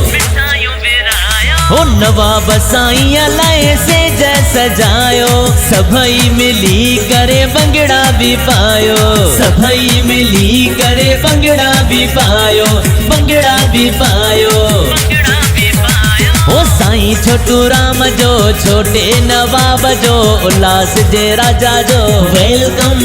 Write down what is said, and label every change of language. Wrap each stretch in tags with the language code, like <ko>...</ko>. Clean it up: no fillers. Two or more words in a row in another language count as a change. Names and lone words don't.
<sd>हो नवाब साईं लाए सेज सजायो सभई मिली करे बंगड़ा भी पायो सभई मिली करे बंगड़ा भी पायो बंगड़ा भी पायो। हो साईं छोटूराम जो छोटे नवाब जो उल्लास जे राजा जो वेलकम।</sd>